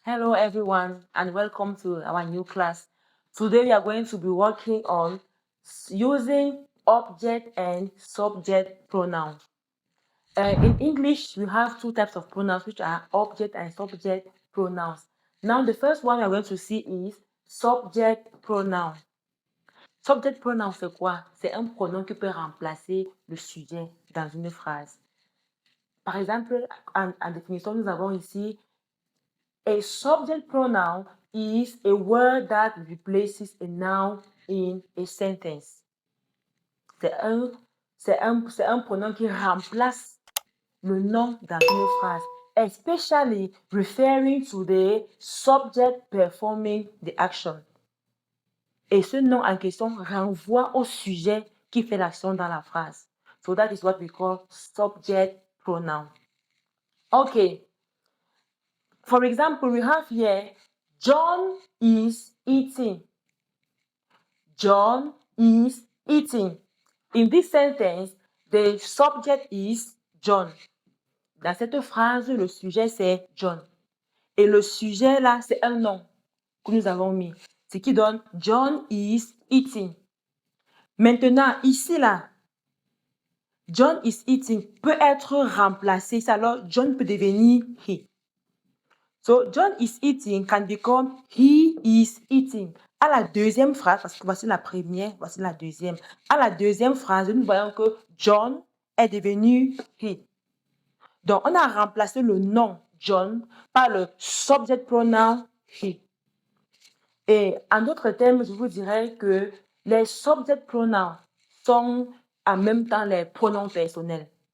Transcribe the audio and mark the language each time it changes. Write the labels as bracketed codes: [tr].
[en] Hello everyone and welcome to our new class. Today we are going to be working on using object and subject pronouns. In English, we have two types of pronouns which are object and subject pronouns. Now the first one we are going to see is subject pronoun. [fr] Subject pronoun c'est quoi? C'est un pronom qui peut remplacer le sujet dans une phrase. Par exemple, en définition, nous avons ici [en] a subject pronoun is a word that replaces a noun in a sentence. [fr] C'est un pronom qui remplace le nom dans une phrase, [en] especially referring to the subject performing the action. [fr] Et ce nom en question renvoie au sujet qui fait l'action dans la phrase. [en] So that is what we call subject pronoun. Okay. For example, we have here, John is eating. John is eating. In this sentence, the subject is John. [fr] Dans cette phrase, le sujet c'est John. Et le sujet là, c'est un nom que nous avons mis. Ce qui donne [en] John is eating. [fr] Maintenant, ici là, [en] John is eating [fr] peut être remplacé. Alors, John peut devenir he. [en] So, John is eating can become he is eating. [fr] À la deuxième phrase, parce que voici la première, voici la deuxième. À la deuxième phrase, nous voyons que John est devenu he. Donc, on a remplacé le nom John par le subject pronoun he. Et en d'autres termes, je vous dirais que les subject pronouns sont en même temps les pronoms personnels.